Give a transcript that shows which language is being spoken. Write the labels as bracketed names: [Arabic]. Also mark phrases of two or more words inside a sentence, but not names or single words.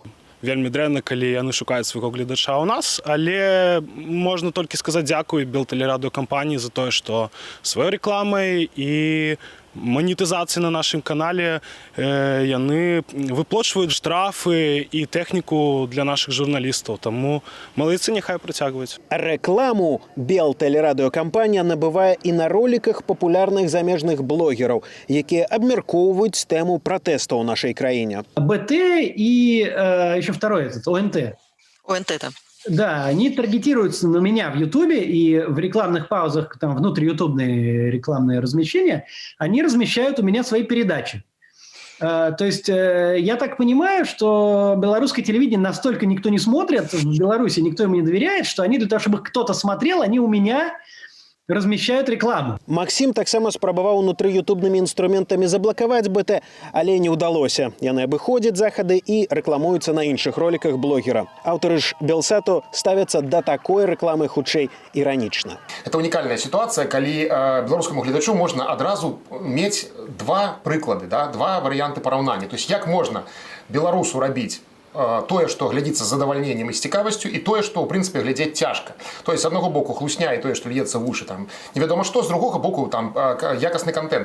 [Belarusian] Вельмі дрэнна, калі яны шукаюць свайго гледача ў нас, але можна толькі сказаць дзякуй Белтэлерадыёкампаніі за тое, што сваёй рэкламай і манетызацыі на нашым канале яны выплачваюць штрафы і тэхніку для нашых журналістаў. Таму малайцы няхай працягваюць. Рэкламу Белтэлерадыёкампанія набывае і на роліках папулярных замежных блогераў, якія абмяркоўваюць тэму пратэстаў у нашай краіне. [Russian] БТ и еще второй ОНТ. ОНТ-то. Да, они таргетируются на меня в Ютубе, и в рекламных паузах, там внутриютубные рекламные размещения, они размещают у меня свои передачи. То есть я так понимаю, что белорусское телевидение настолько никто не смотрит, в Беларуси никто ему не доверяет, что они для того, чтобы кто-то смотрел, они у меня размещают рекламу. [Belarusian] Максим таксама спрабаваў унутры ютубнымі інструментамі заблакаваць БТ, але не ўдалося. Яны абыходзяць захады і рэкламуюцца на іншых роліках блогера. Аўтары ж Белсату ставяцца да такой рэкламы хутчэй іранічна. [Russian] Это уникальная ситуация, [Belarusian] калі беларускаму гледачу можна адразу мець два прыклады, да, два варыянты параўнання. [Russian] То есть [Belarusian] як можна беларусу рабіць тое, што глядзіцца з задавальненнем і з цікавасцю, і тое, што, ў прынцыпе, глядзець цяжка. [Russian] То есть, [Belarusian] з аднаго боку, хлусня і тое, што льецца вушы, там, невядома што, з другога боку, там, якасны контент.